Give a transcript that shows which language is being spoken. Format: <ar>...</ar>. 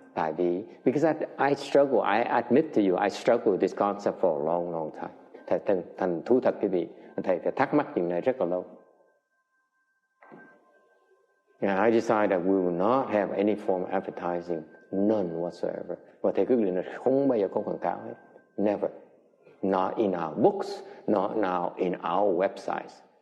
<vi>Tại vì,</vi> <en>because I struggle, I admit to you, I struggle with this concept for a long, long time.</en> <vi>Thành thú thật quý vị, thầy phải thắc mắc chuyện này rất là lâu.</vi> <en>And I decided that we will not have any form of advertising, none whatsoever.</en> <vi>Và thầy quyết định là không bao giờ có quảng cáo hết.</vi> <en>Never. Not in our books, not now in our websites.</en>